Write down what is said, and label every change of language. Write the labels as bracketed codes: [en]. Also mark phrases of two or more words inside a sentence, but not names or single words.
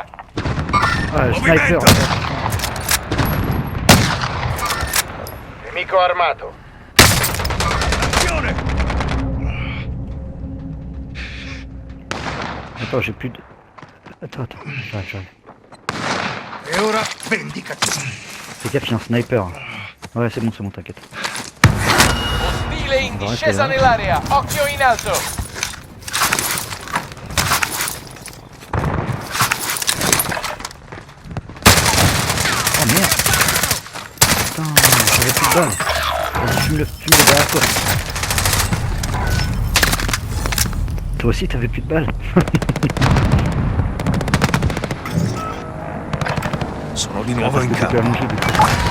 [fr] Ah, sniper. [it] Nemico armato. Azione. [fr] Attends, j'ai plus de... Attends. J'arrive. [it] E ora vendicati. [fr] Fais gaffe, il y a un sniper. Ouais, c'est bon, t'inquiète. [it] Ostile in Vai, discesa vai. nell'area. Occhio in alto. [fr] Oh merde. Putain, j'avais plus de balles. Vas-y, fume-le derrière toi. Toi aussi, t'avais plus de balles. [it] Sono di nuovo in [fr] Tu peux [it] campo. [fr] allonger du coup.